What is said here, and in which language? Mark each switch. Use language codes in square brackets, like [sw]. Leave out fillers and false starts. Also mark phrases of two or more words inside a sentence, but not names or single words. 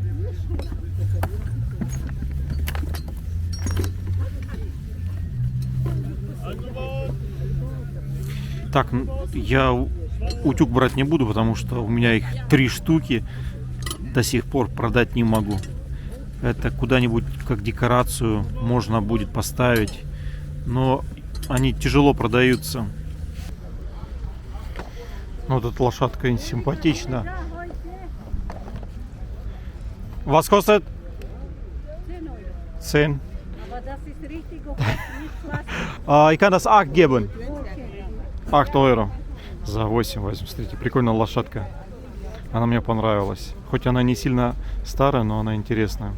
[ru] Так, я утюг брать не буду, потому что у меня их 3 штуки, до сих пор продать не могу. Это куда-нибудь как декорацию можно будет поставить, но они тяжело продаются. Вот эта лошадка симпатична. [de] Was kostet? 10. Ich kann das 8 geben. [ru] 8 евро. За 8 возьму. Смотрите, прикольная лошадка. Она мне понравилась. Хоть она не сильно старая, но она интересная.